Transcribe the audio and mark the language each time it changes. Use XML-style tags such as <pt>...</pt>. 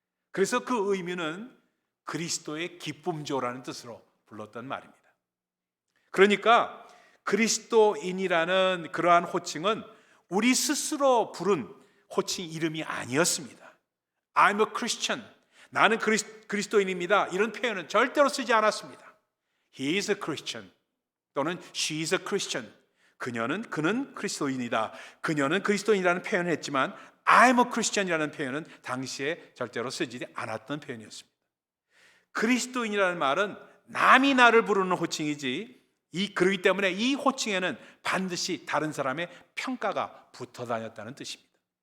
<ko>그래서 그 의미는 그리스도의 기쁨조라는 뜻으로 불렀던 말입니다. 그러니까 그리스도인이라는 그러한 호칭은 우리 스스로 부른 호칭 이름이 아니었습니다.</ko> <en>I'm a Christian.</en> <ko>나는 그리스도인입니다. 이런 표현은 절대로 쓰지 않았습니다.</ko> <en>He is a Christian 또는 She is a Christian.</en> <ko>그는 그리스도인이다. 그녀는 그리스도인이라는 표현을 했지만</ko> <en>I'm a Christian</en> <ko>이라는 표현은 당시에 절대로 쓰지 않았던 표현이었습니다. 그리스도인이라는 말은 남이 나를 부르는 호칭이지 그렇기 때문에 이 호칭에는 반드시 다른 사람의 평가가 붙어 다녔다는 뜻입니다.</ko>